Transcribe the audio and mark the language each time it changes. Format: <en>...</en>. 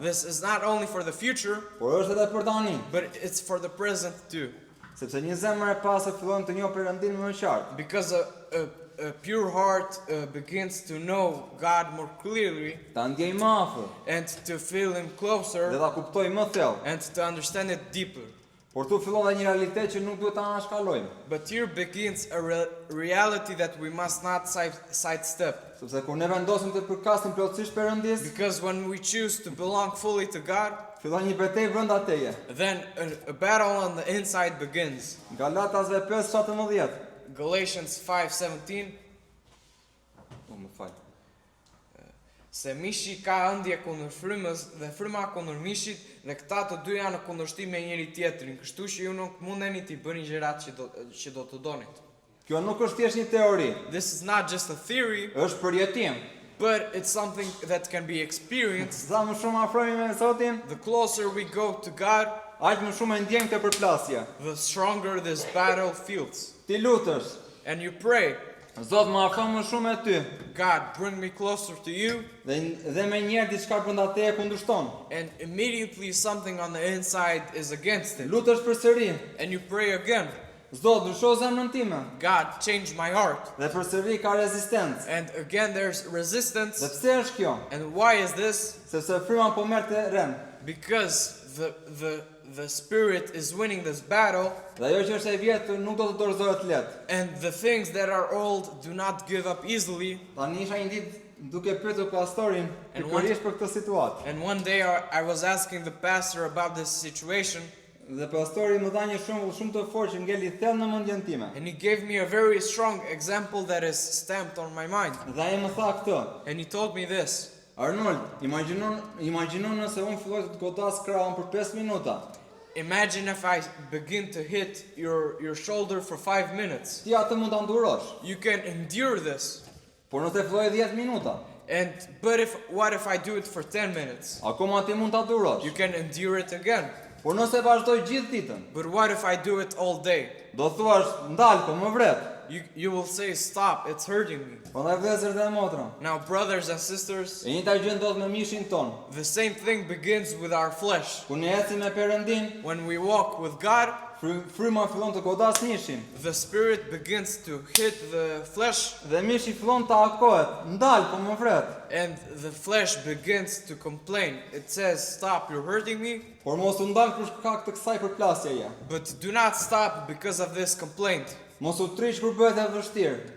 <en>This is not only for the future,</en> <sq>por është edhe për tani,</sq> <en>but it's for the present too.</en> <sq>sepse një zemër e pastër fillon të njohë Perëndin më qartë.</sq> <en>Because a pure heart begins to know God more clearly</en> <sq>Ta ndjej më afër</sq> <en>and to feel Him</en> <sq>dhe</sq> <en>closer</en> <sq>ta kuptoj më thellë.</sq> <en>and to understand it deeper.</en> <sq>Por tu fillon dhe një realitet që nuk duhet ta anashkalojmë,</sq> <en>But here begins a reality that we must not sidestep.</en> <sq>sepse kur ne vendosim të përkasim plotësisht Perëndis,</sq> <en>Because when we choose to belong fully to God,</en> <sq>fillon një betejë brenda teje.</sq> <en>then a battle on the inside begins.</en> <sq>Galatasve 5:17.</sq> <en>Galatians 5:17.</en> <sq>Më fal. Se mishi ka ëndje kundër frymës dhe fryma kundër mishit dhe këta të dy janë në kundërshtim me njëri tjetrin, kështu që ju nuk mundeni t'i bëni gjërat që do të donit. Kjo nuk është thjesht një teori,</sq> <en>This is not just a theory,</en> <sq>është përjetim.</sq> <en>but it's something that can be experienced.</en> <sq>Sa më shumë afrohemi me Zotin,</sq> <en>The closer we go to God,</en> <sq>aq më shumë e ndjejmë këtë përplasje.</sq> <en>the stronger this battle feels.</en> <sq>Ti lutesh,</sq> <en>And you pray,</en> <sq>Zot më afro më shumë e ty.</sq> <en>God, bring me closer to you.</en> <sq>Dhe me njerë diçka brenda teje kundërshton.</sq> <en>And immediately something on the inside is against it.</en> <sq>Lutesh përsëri,</sq> <en>And you pray again,</en> <sq>Zot ndrysho zemrën time.</sq> <en>God, change my heart.</en> <sq>Dhe përsëri ka rezistencë.</sq> <en>And again there's</en> <sq>Dhe</sq> <en>resistance.</en> <sq>pse është kjo?</sq> <en>And why is this?</en> <sq>Sepse fryma po merr të rend.</sq> <en>Because the spirit is winning this battle,</en> <sq>Dhe ajo që është e vjetë nuk do të dorëzohet lehtë.</sq> <en>and the things that are old do not give up easily.</en> <sq>Tani isha një ditë duke pyetur pastorin</sq> <en>And</en> <sq>pikërisht për këtë situatë.</sq> <en>And one day I was asking the pastor about this situation,</en> <sq>Dhe pastori më dha një shembull shumë të fortë që ngeli thellë në mendjen time.</sq> <en>and he gave me a very strong example that is stamped on my mind.</en> <sq>Dhe ai më tha këtë:</sq> <en>And he told me this:</en> <sq>Arnold, imagjinon nëse unë filloj të godas krahun për 5 minuta.</sq> <en>imagine if I begin to hit your shoulder for 5 minutes.</en> <sq>Ti atë mund ta ndurosh.</sq> <en>You can endure this.</en> <sq>Por nëse filloj 10 minuta,</sq> <en>But what if I do it for 10 minutes?</en> <sq>akoma ti mund ta durosh.</sq> <en>You can endure it again.</en> <sq>Por nëse vazhdoj gjithë ditën,</sq> <en>But what if I do it all day?</en> <sq>do thuash ndal, po më vret.</sq> <en>You will say, stop, it's hurting me.</en> <sq>Prandaj vëllezër dhe motra,</sq> <en>Now, brothers and sisters,</en> <sq>e njëjta gjë ndodh me mishin ton.</sq> <en>the same thing begins with our flesh.</en> <sq>Kur ne ecim me Perëndin,</sq> <en>When we walk with God,</en> <sq>fryma fillon të godas mishin</sq> <en>the spirit begins to hit the flesh,</en> <sq>dhe mishi fillon të akohet, ndal, po më vret.</sq> <en>and the flesh begins to complain. It says, stop, you're hurting me.</en> <sq>Por mos u ndal për shkak të kësaj përplasjeje.</sq> <en>But do not stop because of this complaint.</en> <sq>Mos u trish kur bëhet e vështirë.</sq>